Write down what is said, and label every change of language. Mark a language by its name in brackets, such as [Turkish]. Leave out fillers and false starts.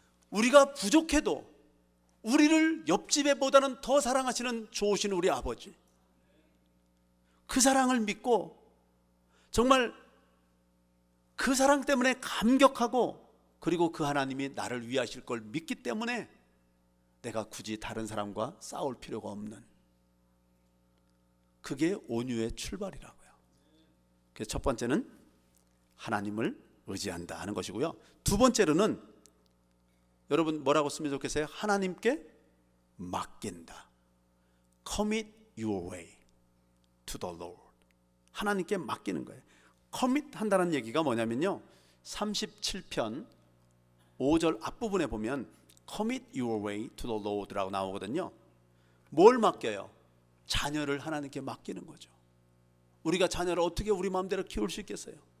[Korean] 우리가 부족해도 우리를 옆집 애보다는 더 사랑하시는 좋으신 우리 아버지, 그 사랑을 믿고 정말 그 사랑 때문에 감격하고, 그리고 그 하나님이 나를 위하실 걸 믿기 때문에 내가 굳이 다른 사람과 싸울 필요가 없는, 그게 온유의 출발이라고요. 그래서 첫 번째는 하나님을 의지한다 하는 것이고요. 두 번째로는 여러분 뭐라고 쓰면 좋겠어요? 하나님께 맡긴다. [English] Commit your way to the Lord. [Korean] 하나님께 맡기는 거예요. commit 한다는 얘기가 뭐냐면요, 37편 5절 앞부분에 보면 [English] Commit your way to the Lord [Korean] 라고 나오거든요. 뭘 맡겨요? 자녀를 하나님께 맡기는 거죠. 우리가 자녀를 어떻게 우리 마음대로 키울 수 있겠어요?